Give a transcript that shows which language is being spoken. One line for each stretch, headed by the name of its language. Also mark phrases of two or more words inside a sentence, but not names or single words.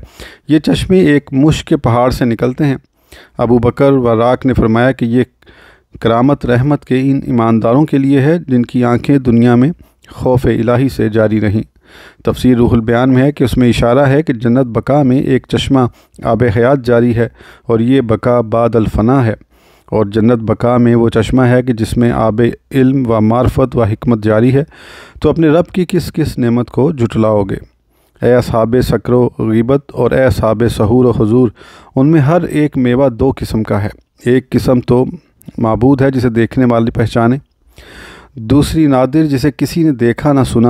Urdu: یہ چشمے ایک مشک کے پہاڑ سے نکلتے ہیں۔ ابو بکر وراق نے فرمایا کہ یہ کرامت رحمت کے ان ایمانداروں کے لیے ہے جن کی آنکھیں دنیا میں خوف الہی سے جاری رہیں۔ تفسیر روح البیان میں ہے کہ اس میں اشارہ ہے کہ جنت بقا میں ایک چشمہ آب حیات جاری ہے اور یہ بقا بعد الفنا ہے، اور جنت بقا میں وہ چشمہ ہے کہ جس میں آب علم و معرفت و حکمت جاری ہے۔ تو اپنے رب کی کس کس نعمت کو جھٹلاؤ گے؟ اے اصحاب سکر و غیبت اور اے اصحاب سحور و حضور، ان میں ہر ایک میوہ 2 قسم کا ہے۔ ایک قسم تو معبود ہے جسے دیکھنے والے پہچانے، دوسری نادر جسے کسی نے دیکھا نہ سنا۔